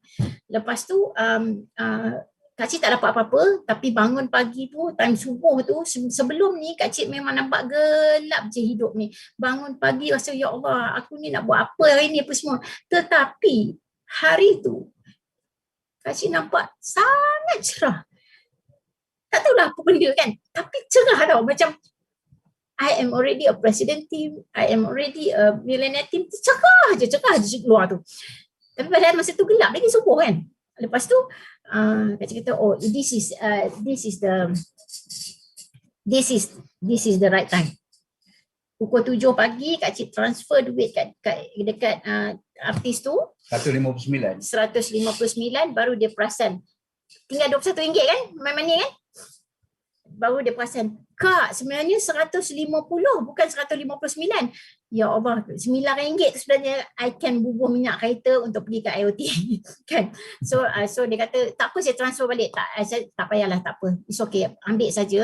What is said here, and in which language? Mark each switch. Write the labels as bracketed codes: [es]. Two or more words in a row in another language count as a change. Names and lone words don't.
[ms] Lepas tu Kak Cik tak dapat apa-apa, tapi bangun pagi tu, time subuh tu, sebelum ni Kak Cik memang nampak gelap je hidup ni. Bangun pagi rasa, ya Allah, aku ni nak buat apa hari ni apa semua. Tetapi hari tu Kak Cik nampak sangat cerah. Tak tahulah apa benda kan, tapi cerah tau, macam [en] I am already a president team, I am already a millionaire team, [ms] cerah je keluar tu. Tapi pada masa tu gelap lagi subuh kan. Lepas tu Kak Cik kata, [en] oh, this is the right time. [ms] Pukul 7 pagi Kak Cik transfer duit dekat artis tu 159, baru dia perasan tinggal RM21 kan, [en] my money kan. [ms] Baru dia perasan, Kak, sebenarnya 150 bukan 159. Ya Allah, RM9 tu sebenarnya [en] I can [ms] bubuh minyak kereta untuk pergi ke IoT kan. So dia kata, tak apa, saya transfer balik. Tak payahlah, tak apa. [en] It's okay, [ms] ambil saja.